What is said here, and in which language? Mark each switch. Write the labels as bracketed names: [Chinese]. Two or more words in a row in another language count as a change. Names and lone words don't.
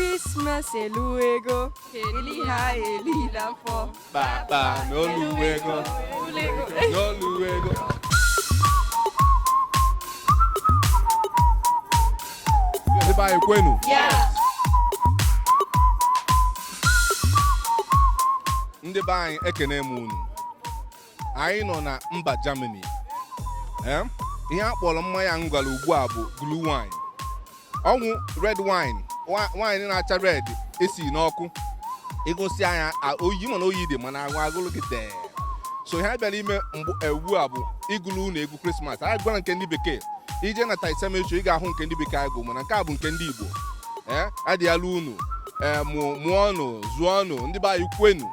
[Igbo] Christmas eluego, eli ha eli la fo. Papa no luego, no luego. Ndị be anyị kwenu. Yeah. Ndị be anyị ekene m unu. Anyị nọ na mba Germany. Ihe a kpọrọ mmanya ngwala ugbu a bụ [English] blue wine. [Igbo] Ọnwụ [English] red wine, [Igbo] wine na-acha red esi n'ọkụ. Ịgosi anya oyi mana oyi dị mana agwa agụlụ gị dee. So ihe a bịara ime ugbu a bụ ịgụlụ unu egwu Christmas. Anyị gwara nke ndị bekee. Ije na Taisemecho ị ga-ahụ nke ndị bekee agụ mana nke a bụ nke ndị Igbo. Adịala unu mụọnụ zụọnụ ndị be anyị kwenu.